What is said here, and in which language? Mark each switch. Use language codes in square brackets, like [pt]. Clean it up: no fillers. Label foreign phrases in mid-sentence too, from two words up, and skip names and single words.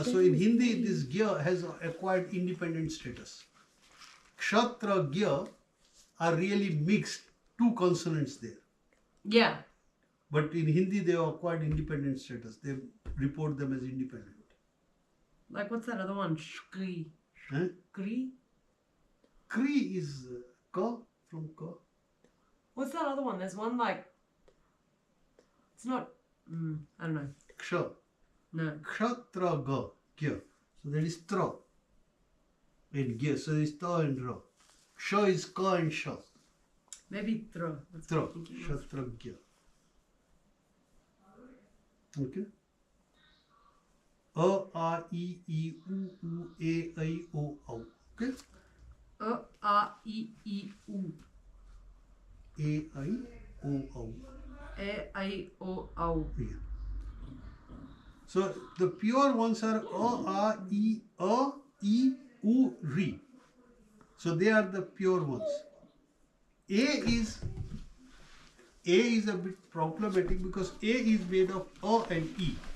[en] So in Hindi, this gya has acquired independent status. Kshatra, gya are really mixed, two consonants there. Yeah. But in Hindi, they have acquired independent status. They report them as independent. Like, what's that other one? Shkri. Huh? Kri? Kri is ka, from ka. What's that other one? There's one like. It's not. I don't know. Ksha. No. Kshatra, ga, gya. So that is tra. And gya. So there is ta and ra. Ksha is ka and sha. Maybe thra. That's Tra. what I'm thinking of. Kshatra, gya. Okay. A, I, U, A, I, O. Okay. A, I, U. A, I, O. A, I, O. Yeah. So the pure ones are A, I, U, Ri. So they are the pure ones. A is a bit problematic because A is made of A and E.